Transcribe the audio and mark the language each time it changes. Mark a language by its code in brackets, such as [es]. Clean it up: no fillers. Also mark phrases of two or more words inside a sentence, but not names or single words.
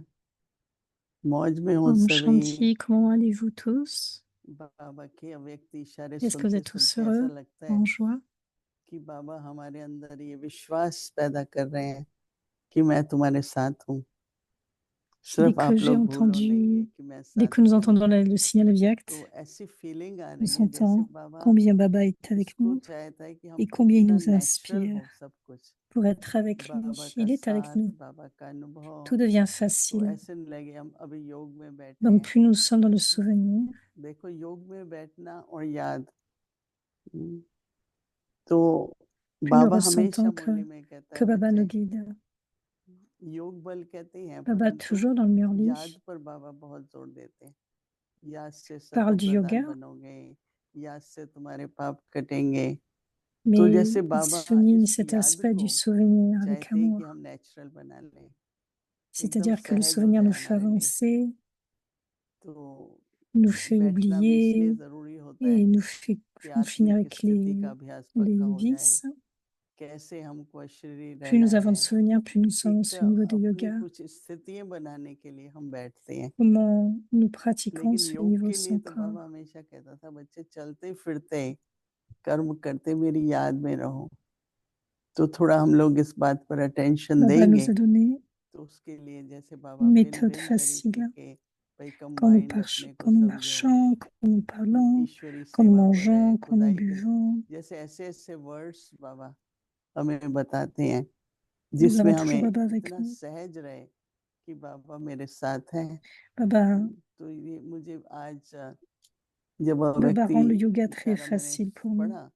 [hi] मौज में हो Om सभी? Shanti, [fr] comment allez-vous tous? [hi] बाबा के अव्यक्त इशारे [fr] Est-ce que vous [hi] सुनते [fr] êtes tous [hi] सुनते ऐसा [fr] heureux, [hi] लगता [fr] en [hi] है [fr] joie? [hi] कि बाबा हमारे अंदर ये विश्वास पैदा कर रहे हैं कि मैं तुम्हारे साथ हूँ। [fr] Dès [hi] सिर्फ [fr] que [hi] आप [fr] j'ai [hi] लोग भूलो नहीं है [fr] entendu, [hi] कि मैं [fr] dès [hi] साथ [fr] que nous [hi] में हूँ। [fr] entendons le signal [hi] तो [fr] Vyakt, [hi] ऐसी फीलिंग आ [fr] nous [hi] रही है जैसे [fr] sentons [hi] बाबा [fr] combien Baba est avec [hi] इसको [fr] nous [hi] चाहता है कि हम [fr] et combien il [hi] इतना [fr] nous [hi] नेचुरल [fr] inspire [hi] हो सब कुछ। [fr] pour être avec [hi] बाबा [fr] lui. [hi] का [fr] Il est avec [hi] साथ, [fr] nous. [hi] बाबा का अनुभव, [fr] Tout devient [hi] तो [fr] facile. [hi] ऐसे नहीं लगे हम अभी योग में बैठे [fr] Donc, [hi] हैं। [fr] plus nous sommes dans le souvenir, [hi] देखो योग में बैठना और याद, तो [fr] plus nous [hi] बाबा हमेशा [fr] ressentons [hi] मुरली में कहता [fr] que [hi] है [fr] Baba nous [hi] बच्चे [fr] guide. [hi] योग बल कहते हैं, [fr] Baba, [hi] परंतु [fr] toujours dans le Murli, [hi] याद पर बाबा बहुत जोर देते हैं। याद से [fr] parle [hi] सतो [fr] du [hi] प्रधान [fr] yoga, [hi] बनोगे, याद से तुम्हारे पाप कटेंगे। तो [fr] mais [hi] जैसे [fr] il [hi] बाबा [fr] souligne [hi] इस [fr] cet [hi] याद [fr] aspect [hi] को [fr] du souvenir avec [hi] चाहते हैं कि [fr] amour. [hi] हम नेचुरल बना लें, एकदम [fr] C'est-à-dire que le [hi] सहज हो [fr] souvenir [hi] जाए [fr] nous fait [hi] हमारे लिए। [fr] avancer, [hi] तो [fr] nous fait [hi] बैठना भी इसलिए [fr] oublier [hi] जरूरी होता है [fr] et nous fait [hi] कि [fr] finir [hi] आत्मिक [fr] avec [hi] स्थिति का अभ्यास पक्का [fr] les [hi] हो जाए। [fr] vices. [hi] कैसे हमको शरीर [fr] Plus [hi] रहना [fr] nous avons de [hi] है, [fr] souvenirs, plus nous sommes [hi] एक [fr] dans [hi] तो [fr] ce niveau de [hi] अपनी [fr] yoga. [hi] कुछ स्थितियां बनाने के लिए हम बैठते हैं, [fr] Comment nous pratiquons [hi] लेकिन [fr] ce [hi] योग [fr] niveau [hi] के लिए तो [fr] central. [hi] बाबा हमेशा कहता था बच्चे चलते फिरते कर्म करते मेरी याद में रहो। तो थोड़ा हम लोग इस बात पर अटेंशन [fr] Baba [hi] देंगे [fr] nous a donné [hi] तो उसके लिए जैसे बाबा [fr] une [hi] भिन्न [fr] méthode [hi] भिन्न तरीके [fr] facile. [hi] के [fr] quand nous marchons, quand nous parlons, quand nous mangeons, quand nous buvons. Nous avons toujours Baba avec nous. Baba, Baba rend le yoga très facile pour nous.